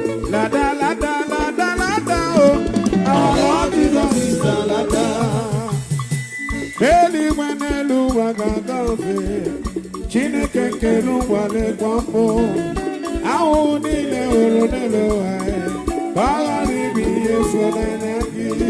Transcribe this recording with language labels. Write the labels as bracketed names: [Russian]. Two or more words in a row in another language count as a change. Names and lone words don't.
[English] Lada, lada, lada, lada, oh, our Lord Jesus is a lada. [Igbo] Eluigwe n'elu ụwa ga-agafe, Chineke nke n'ụwa lekwa mbụ. Ahụhụ niile hụrụ n'elu ụwa, ka ọ ghara ịbụ ihe efu n'anya gị.